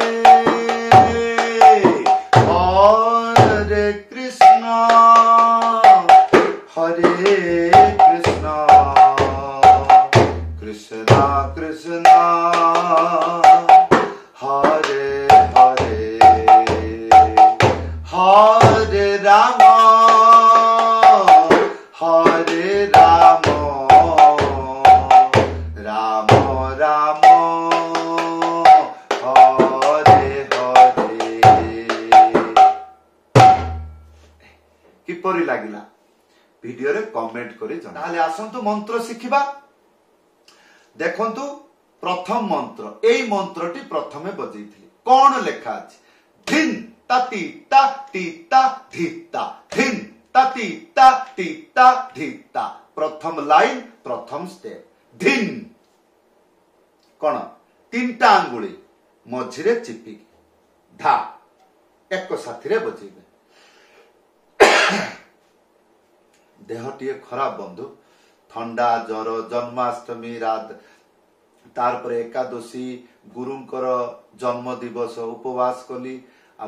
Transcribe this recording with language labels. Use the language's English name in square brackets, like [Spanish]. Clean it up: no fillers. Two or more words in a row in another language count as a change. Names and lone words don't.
[Sanskrit] हरे कृष्ण कृष्ण कृष्ण हरे हरे हरे राम राम राम [Odia] ହରେ ହରେ କିପରି ଲାଗିଲା ଭିଡିଓ ରେ କମେଣ୍ଟ କରି ଜଣା ତାହାଲେ ଆସନ୍ତୁ ମନ୍ତ୍ର ଶିଖିବା ଦେଖନ୍ତୁ ପ୍ରଥମ ମନ୍ତ୍ର ଏଇ ମନ୍ତ୍ରଟି ପ୍ରଥମେ ବଜେଇଥିଲି କୋନ ଲେଖା ଅଛି ଧିନ ତତି ତା ତି ତା ଧିତା ଧିନ ତତି ତା ତି ତା ଧିତା ପ୍ରଥମ ଲାଇନ ପ୍ରଥମ ଷ୍ଟେପ ଧିନ କୋନ ତିନିଟା ଆଙ୍ଗୁଳି ମଝିରେ ଚିପି ଧା ଏକ ସାଥି ରେ ବଜେଇବେ ଦେହଟିଏ ଖରାପ ବନ୍ଧୁ ଥଣ୍ଡା ଜର ଜନ୍ମାଷ୍ଟମୀ ରାତ ତାର ଏକାଦଶୀ ଗୁରୁଙ୍କର ଜନ୍ମ ଦିବସ ଉପବାସ କଲି ଆ